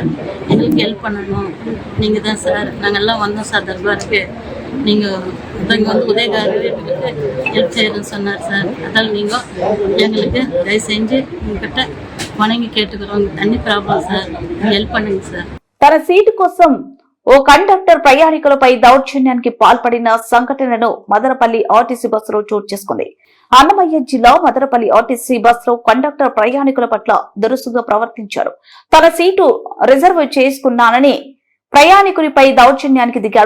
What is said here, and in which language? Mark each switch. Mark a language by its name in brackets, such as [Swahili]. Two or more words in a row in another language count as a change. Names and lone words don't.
[Tamil] எங்களுக்கு ஹெல்ப் பண்ணணும் நீங்கள் தான் சார். நாங்கள் எல்லாம் வந்தோம் சார் தர்பாருக்கு. நீங்கள் இங்கே வந்து உதயகாரர்களுக்கு ஹெல்ப் செய்யணும்னு சொன்னார் சார். அதனால் நீங்கள் எங்களுக்கு தயவு செஞ்சு உங்ககிட்ட வணங்கி கேட்டுக்கிறோம். தண்ணி ப்ராப்ளம் சார், ஹெல்ப் பண்ணுங்க சார். [Telugu] తన సీటు కోసం ఓ కండక్టర్ ప్రయాణికులపై దౌర్జన్యానికి పాల్పడిన సంఘటనను మదనపల్లి ఆర్టీసీ బస్సులో చోటు చేసుకుంది. అన్నమయ్య జిల్లా మదనపల్లి ఆర్టీసీ బస్సులో కండక్టర్ ప్రయాణికుల పట్ల దురుసుగా ప్రవర్తించాడు. తన సీటు రిజర్వ్ చేసుకున్నానని ప్రయాణికునిపై దౌర్జన్యానికి దిగాడు.